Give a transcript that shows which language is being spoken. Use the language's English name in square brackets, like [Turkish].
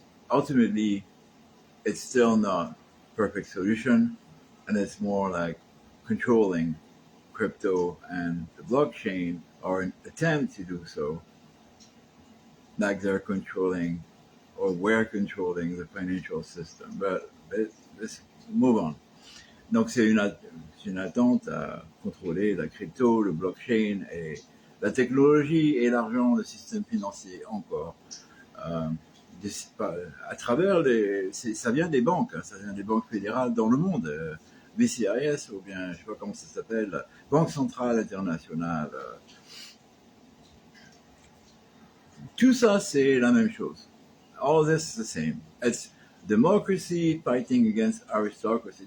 [English] Ultimately, it's still not perfect solution, and it's more like controlling crypto and the blockchain, or an attempt to do so, like they're controlling or we're controlling the financial system. But let's move on. [French] Donc c'est une attente à contrôler la crypto, le blockchain et la technologie et l'argent, le système financier encore. À travers ça vient des banques, hein, ça vient des banques fédérales dans le monde, BCIS ou bien je sais pas comment ça s'appelle, Banque Centrale Internationale. Tout ça c'est la même chose. [English] All this is the same. It's democracy fighting against aristocracy.